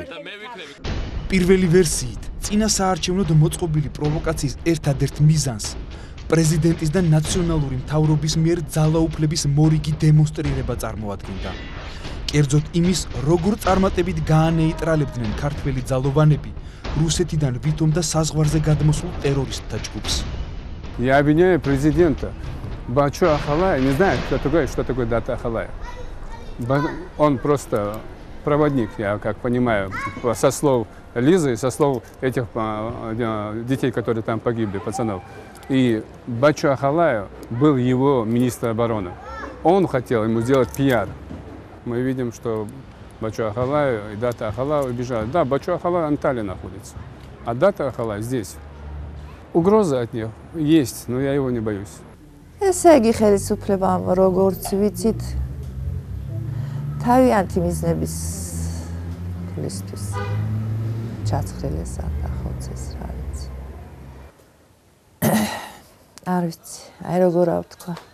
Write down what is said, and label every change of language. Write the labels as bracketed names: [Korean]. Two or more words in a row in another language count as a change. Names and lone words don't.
[Georgian] პირველი ვერსიით, წინა საარჩევნოდ მოწყობილი პროვოკაციის ერთადერთ მიზანს პრეზიდენტის და ნაციონალური მთავრობის მიერ ძალაუფლების მორიგი დემონსტრირება წარმოადგენდა. კერძოდ იმის, როგორ წარმატებით გაანეიტრალებდნენ ქართველი ძალოვანები რუსეთიდან ვითომ და საზღვარზე გადმოსულ ტერორისტთა ჯგუფს. [Russian] Я обвиняю президента Бачу Ахалая, не знаю, что такое дата Ахалая. Он просто проводник, я как понимаю, со слов Лизы, со слов этих детей, которые там погибли, пацанов. И Бачу Ахалая был его министр обороны. Он хотел ему сделать пиар. Мы видим, что Бачу Ахалая и Дата Ахалая убежали. Да, Бачу Ахалая в Анталии находится, а Дата Ахалая здесь. Угроза от них есть, но я его не боюсь. [Georgian] ესე იგი ხელისუფლებამ როგორც ვიცით თავიანთი მიზნების ფლისთვის ჩაცხრილეს და ხოცეს რა ვიცი. არ ვიცი, აი როგორ ავთქვა.